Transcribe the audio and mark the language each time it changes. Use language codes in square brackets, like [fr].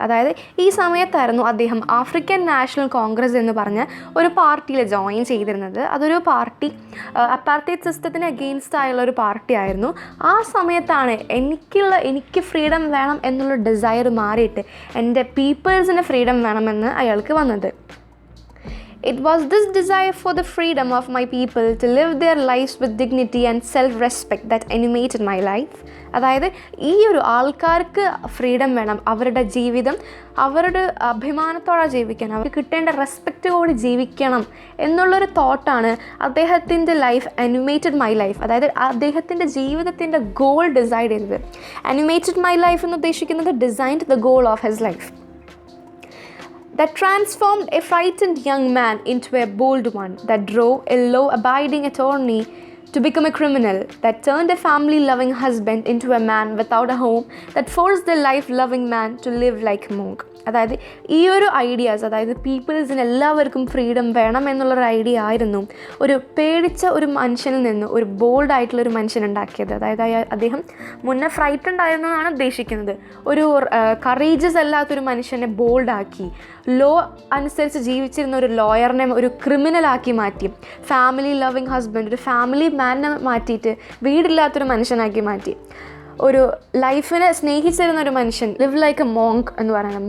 [ml] അതായത് ഈ സമയത്തായിരുന്നു അദ്ദേഹം ആഫ്രിക്കൻ നാഷണൽ കോൺഗ്രസ് എന്ന് പറഞ്ഞ ഒരു പാർട്ടിയിൽ ജോയിൻ ചെയ്തിരുന്നത്. അതൊരു പാർട്ടി അപ്പാർത്തൈഡ് സിസ്റ്റത്തിന് അഗെയിൻസ്റ്റ് ആയുള്ള ഒരു പാർട്ടി ആയിരുന്നു. ആ സമയത്താണ് എനിക്ക് ഫ്രീഡം വേണം എന്നുള്ള ഡിസയർ മാറിയിട്ട് എൻ്റെ പീപ്പിൾസിന് ഫ്രീഡം വേണമെന്ന് അയാൾക്ക് വന്നത്. [en] It was this desire for the freedom of my people to live their lives with dignity and self-respect that animated my life. [ml] അതായത് ഈ ഒരു ആൾക്കാർക്ക് ഫ്രീഡം വേണം, അവരുടെ ജീവിതം അവരുടെ അഭിമാനത്തോടെ ജീവിക്കണം, അവർക്ക് കിട്ടേണ്ട റെസ്പെക്റ്റോടെ ജീവിക്കണം എന്നുള്ളൊരു തോട്ടാണ് അദ്ദേഹത്തിൻ്റെ ലൈഫ് [en] Animated my life. [ml] അതായത് അദ്ദേഹത്തിൻ്റെ ജീവിതത്തിൻ്റെ ഗോൾ ഡിസൈഡ് ചെയ്തത്. [en] animated my life [ml] എന്ന് ഉദ്ദേശിക്കുന്നത് [en] Designed the goal of his life that transformed a frightened young man into a bold one, that drove a law-abiding attorney to become a criminal, that turned a family-loving husband into a man without a home, that forced the life-loving man to live like a monk. [ml] അതായത് ഈ ഒരു ideas, അതായത് പീപ്പിൾസിന് എല്ലാവർക്കും freedom വേണം എന്നുള്ളൊരു idea ആയിരുന്നു ഒരു പേടിച്ച ഒരു മനുഷ്യനിൽ നിന്ന് ഒരു ബോൾഡ് ആയിട്ടുള്ളൊരു മനുഷ്യൻ ഉണ്ടാക്കിയത്. അതായത് അദ്ദേഹം മുന്നേ ഫ്രൈറ്റൻഡ് ആയിരുന്നു എന്നാണ് ഉദ്ദേശിക്കുന്നത്. ഒരു കറേജസ് അല്ലാത്തൊരു മനുഷ്യനെ ബോൾഡാക്കി, ലോ അനുസരിച്ച് ജീവിച്ചിരുന്ന ഒരു ലോയറിനെ ഒരു ക്രിമിനലാക്കി മാറ്റി, ഫാമിലി ലവിങ് ഹസ്ബൻഡ് ഒരു ഫാമിലി മാനെ മാറ്റിയിട്ട് വീടില്ലാത്തൊരു മനുഷ്യനാക്കി മാറ്റി, ഒരു ലൈഫിനെ സ്നേഹിച്ചിരുന്ന ഒരു മനുഷ്യൻ [en] live like a monk [ml] എന്ന് പറയുന്നത്.